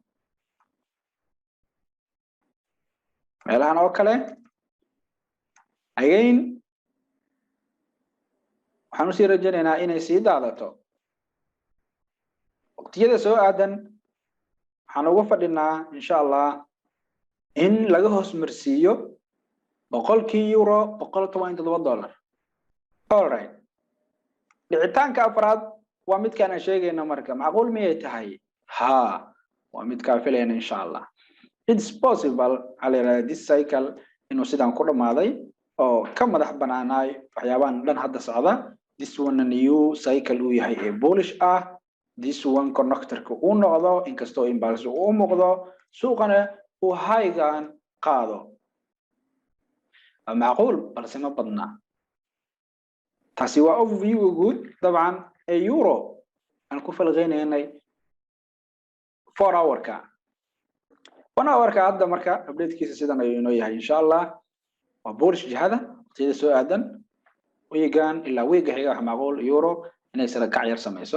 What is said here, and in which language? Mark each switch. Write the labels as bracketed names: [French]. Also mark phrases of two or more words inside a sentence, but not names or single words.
[Somali] meelahan oo kale again waxaan u sii rajaynaynaa inay sii daadato waqtiyada soo aadan waxaan ugu fadhinaa [Arabic] insha Allah [Somali] in laga hoos marsiiyo boqolkii euro $117 [English] all right [Somali] dhicitaanka afraad waa mid kana sheegayna marka macquul miyay tahay ha waa mid ka filayna [Arabic] insha Allah [English] it's possible ala this cycle [Somali] inuu sidan ku dhamaaday oo ka madax banaanay waxyaabahan dhan hadda socda [English] this one new cycle [Somali] uu yahay ee bullish ah [English] this one connector-ka [Somali] uu noqdo inkastoo imbalance uu muuqdo suuqana uu haygan qaado macquul balse ma badna taasi waa overview guud dabcan ee euro aan ku falqeynaynay 4 hour-ka 1 hour-ka hadda marka update-kiisa sidan ayuu inoo yahay [Arabic] insha Allah [Somali] waa bullish jihada waqtiyada soo aadan weegan ilaa weega xiga wax macquul euro inay sare kac yar samayso